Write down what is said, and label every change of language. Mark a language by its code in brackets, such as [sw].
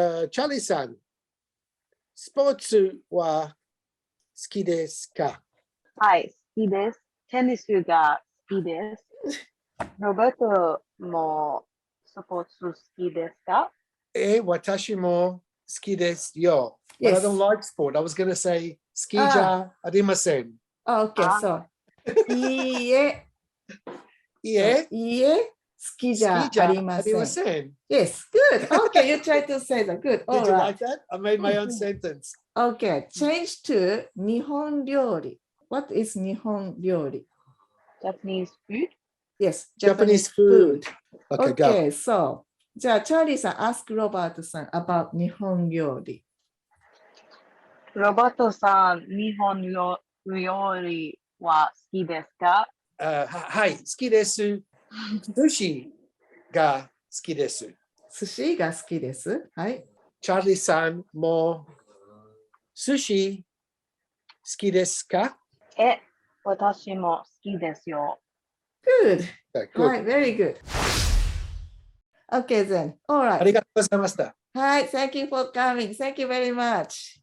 [ja] Charlie さん、スポーツは好きですか？はい、好きです。テニスが好きです。ロバートもスポーツ好きですか？私も好きですよ。 [en] But I don't like sport. I was going to say [ja] 好きじゃありません。 [en] Okay, so [ja] いいえ、いいえ、好きじゃありません。 [en] Yes, good. Okay, you try to say that. Good. Did you like that? I made my own sentence. Okay, change to 日本料理。 What is 日本料理? Japanese food? Yes, Japanese food. Okay, so じゃあ、チャーリーさん、ask ロバートさん about 日本料理。 [ja] ロバートさん、日本料理は好きですか？はい、好きです。寿司が好きです。寿司が好きです。はい。チャーリーさんも寿司好きですか？私も好きですよ。 [en] Good. Okay, good. Right, very good. Okay, then. All [ja] あ [en] right. [ja] りがとうございました。 [en] Hi, thank you for coming. Thank you very much.